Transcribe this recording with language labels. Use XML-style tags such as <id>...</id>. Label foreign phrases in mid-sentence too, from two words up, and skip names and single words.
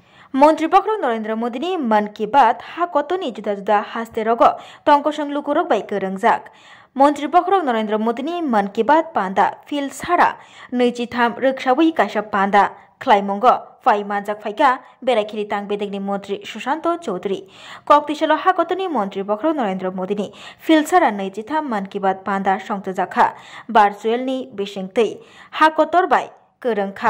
<trp>মন্ত্রী পক্ষ নরেন্দ্র মোদীনি মন কি বাত হা কতনি जुदा जुदा हास्ते रग तंकसं लुकुरक बाय गोरोंजाक मन्त्री पक्ष नरेंद्र मोदीनि मन की बात पान्दा फिल सारा नैजिथाम रोखसावै काशा पान्दा ख्लाइमंग फाइ मानजाक फाइका बेरायखिरि तां बेदेगनि मन्त्री सुशांत चौधरी कक्तिसाल हाकतनि मन्त्री पक्ष नरेंद्र मोदीनि फिल सारा नैजिथाम मन की बात पान्दा संतजाखा भार्चुएलनि बिसिंतै हाकतर बाय गोरोंखा</trp>